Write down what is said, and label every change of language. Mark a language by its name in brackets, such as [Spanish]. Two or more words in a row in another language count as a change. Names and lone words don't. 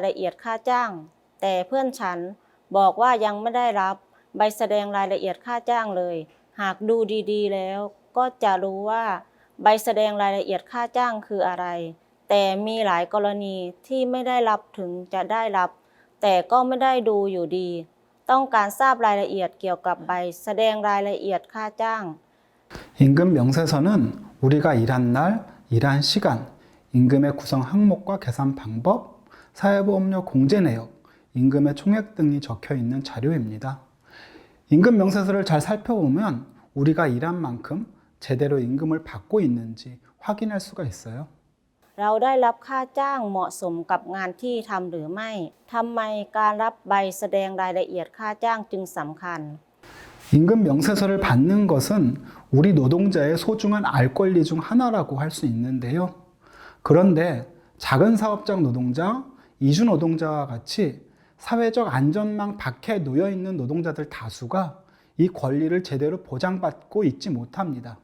[Thai] ละเอียดค่าจ้างแต่เพื่อนฉันบอกว่ายังไม่ได้รับใบแสดงรายละเอียดค่าจ้างเลยหากดูดีๆแล้วก็จะรู้ว่าใบแสดงรายละเอียดค่าจ้างคืออะไรแต่มีหลายกรณีที่ไม่ได้รับถึงจะได้รับแต่ก็ไม่ได้ดูอยู่ดีต้องการทราบรายละเอียดเกี่ยวกับใบแสดงรายละเอียดค่าจ้าง [Korean] 임금 명세서는 우리가 일한 날, 일한 시간, 임금의 구성 항목과 계산 방법, 사회보험료 공제 내역, 임금의 총액 등이 적혀 있는 자료입니다. 임금 명세서를 잘 살펴보면 우리가 일한 만큼 제대로 임금을 받고 있는지 확인할 수가 있어요. [Thai] เราได้รับค่าจ้างเหมาะสมกับงานที่ทำหรือไม่ทำไมการรับใบแสดงรายละเอียดค่าจ้างจึงสำคัญ [Korean] 임금 명세서를 받는 것은 우리 노동자의 소중한 알 권리 중 하나라고 할 수 있는데요. 그런데 작은 사업장 노동자, 이주 노동자와 같이 사회적 안전망 밖에 놓여 있는 노동자들 다수가 이 권리를 제대로 보장받고 있지 못합니다.